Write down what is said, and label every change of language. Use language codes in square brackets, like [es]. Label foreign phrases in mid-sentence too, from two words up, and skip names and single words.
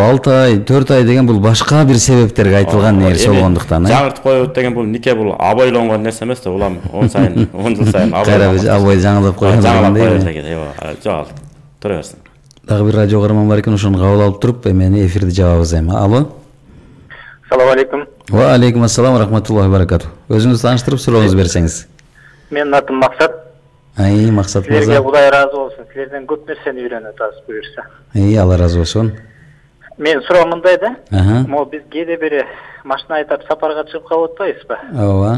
[ky] Бул 6 ай, 4 ай деген бул башка бир себептерге айтылган нерсе болгондуктан, жаңыртып коебуз деген бул нике бул абойлонгон нерсе эмес да, улам 10 сайын, 10 жыл сайын абой жаңылап койгон деген. Жок, тура берсин. Дагы бир радио каарман бар экен, ошону кабыл алып туруп, эмени эфирди жабабыз эми. Алло. [ar] سلام عليكم. وعليكم السلام ورحمة الله وبركاته. [ky] Өзүңүздү тааныштырып сурооңузду берсеңиз. Менин атым Максат. Максат мырза. Силерге Кудай разы болсун. Силерден көп нерсени үйрөнүп атабыз буюрса. Алла разы болсун. Мен суроом мындай да. Мо биз кээде бир машина айдап сапарга чыгып калып атпайбызбы? Ооба.